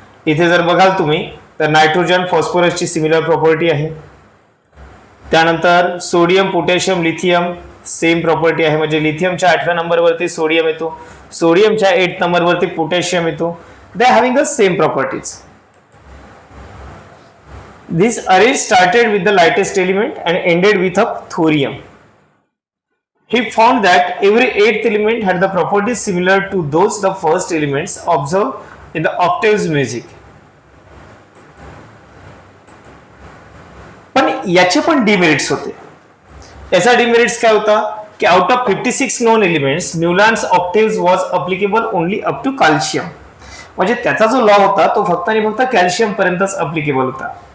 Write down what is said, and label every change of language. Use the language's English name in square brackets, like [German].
[Marathi] इथे जर बघाल तुम्ही तर नायट्रोजन फॉस्फरसची सिमिलर प्रॉपर्टी आहे. त्यानंतर sodium, potassium, lithium same property आहे. म्हणजे लिथियमच्या 8व्या नंबरवरती सोडियम येतो. सोडियमच्या 8th नंबरवरती पोटॅशियम येतो. [English] They having the same properties. This arrange started with the lightest element and ended with a thorium. He found that every 8th element had the properties similar to those the first elements observed in the octaves music. [Marathi] पण याचे पण demerits होते. याचा demerits काय होता की [English] Out of 56 known elements Newlands octaves was applicable only up to calcium. [Marathi] म्हणजे त्याचा जो लॉ होता तो फक्त आणि फक्त कॅल्शियम पर्यंतच अप्लिकेबल होता.